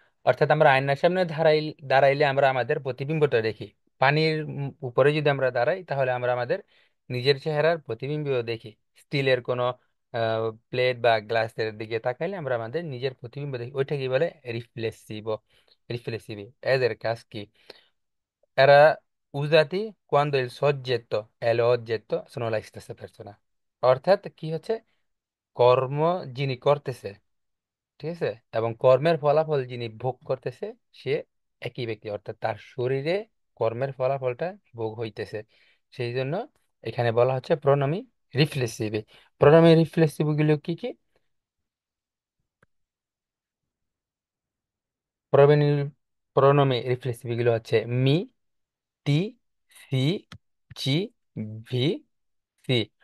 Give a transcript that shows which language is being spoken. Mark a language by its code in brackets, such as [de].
[bn] অর্থাৎ আমরা আয়নার সামনে দাঁড়াইলে আমরা আমাদের প্রতিবিম্বটা দেখি। পানির উপরে যদি আমরা দাঁড়াই, তাহলে আমরা আমাদের নিজের চেহারার প্রতিবিম্ব দেখি। স্টিলের কোনো প্লেট বা গ্লাসের দিকে তাকাইলে আমরা আমাদের নিজের প্রতিবিম্ব দেখি, ওইটা কি বলে, রিফ্লেক্সিভ। রিফ্লেক্সিভ এদের কাজ কি, [it] era usati quando il soggetto e l'oggetto sono la stessa persona। [bn] অর্থাৎ কি হচ্ছে, কর্ম যিনি করতেছে, ঠিক আছে, এবং কর্মের ফলাফল যিনি ভোগ করতেছে, সে একই ব্যক্তি, অর্থাৎ তার শরীরে কর্মের ফলাফলটা ভোগ হইতেছে। সেই জন্য এখানে বলা হচ্ছে প্রণমী রিফ্লেক্সিভ। প্রণমী রিফ্লেক্সিভ গুলো কি কি, প্রণমী প্রণমী রিফ্লেক্সিভ গুলো হচ্ছে মি, টি, সি, চি, ভি, সি।